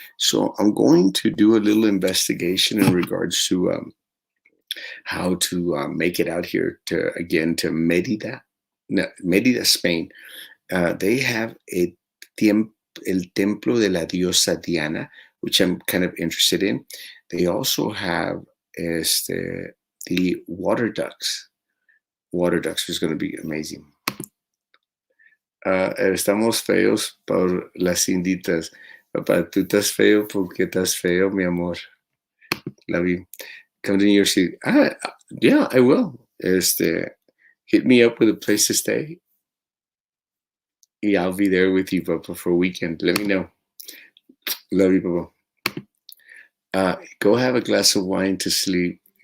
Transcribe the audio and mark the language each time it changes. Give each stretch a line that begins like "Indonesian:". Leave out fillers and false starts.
English: So I'm going to do a little investigation in regards to how to make it out here to Merida, no, Merida, Spain. They have el Templo de la Diosa Diana, which I'm kind of interested in. They also have the water ducks. Water ducks is going to be amazing.
Spanish: Estamos feos por las inditas. Papá, tú estás feo porque estás feo, mi amor.
English: Love you. Come to New York City. Yeah, I will. Hit me up with a place to stay. Yeah, I'll be there with you, Papa, for a weekend. Let me know. Love you, Papa. Go have a glass of wine to sleep.